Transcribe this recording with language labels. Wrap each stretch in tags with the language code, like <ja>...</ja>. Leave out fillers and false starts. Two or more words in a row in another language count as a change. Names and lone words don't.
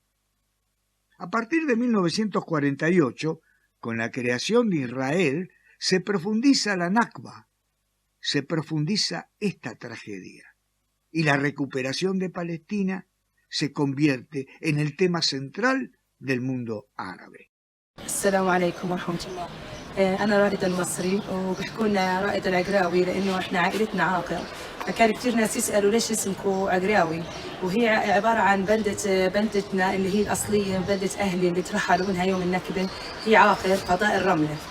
<es>A partir de 1948, con la creación de Israel, se profundiza la Nakba, se profundiza esta tragedia, y la recuperación de Palestina se convierte en el tema central del mundo árabe.</es> <ar>السلام عليكم ورحمة الله. أنا رائد المصري وبيحكوا لنا رائد العقراوي لأنه إحنا عائلتنا عاقر، فكان كثير ناس يسألوا ليش اسمكم عقراوي، وهي عبارة عن بلدتنا اللي هي الأصلية، بلدة أهلي اللي ترحلوا منها يوم النكبة، هي عاقر قضاء الرملة.</ar>